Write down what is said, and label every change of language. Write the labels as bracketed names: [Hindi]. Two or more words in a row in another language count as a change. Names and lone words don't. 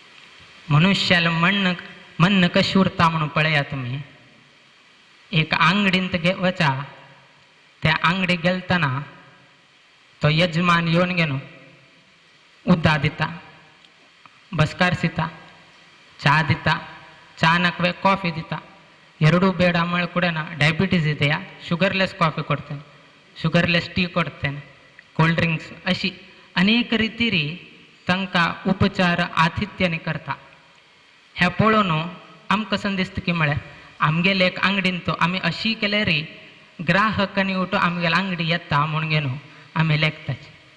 [Konkani] मनुष्याला म्हणणं मन कशी उरता म्हणून पळया तुम्ही. एक आंगडींत वचा, त्या आंगडीक गेलतना तो यजमान येवन गेलो उद्दा दिता, बसकारसिता, ಚಹಾ ದಿತ್ತ, ಚಹಾ ನಕ್ವೆ ಕಾಫಿ ದಿತ್ತ. [Kannada] ಎರಡೂ ಬೇಡ ಮಳೆ ಕೂಡನ ಡಯಾಬಿಟೀಸ್ ಇದೆಯಾ, ಶುಗರ್ಲೆಸ್ ಕಾಫಿ ಕೊಡ್ತೇನೆ, ಶುಗರ್ಲೆಸ್ ಟೀ ಕೊಡ್ತೇನೆ, [English] cold drinks [Konkani] अशी अनेक रितीरी तांकां उपचार आतिथ्याने करता. ह्या पळोवन आमकां कसं दिसता की म्हळ्यार आमगेले एक अंगडीन तो आमी अशी केल्यार ग्राहकांनी उठो आमगेले अंगडी येता म्हणून घेवन आमी लेखताचे.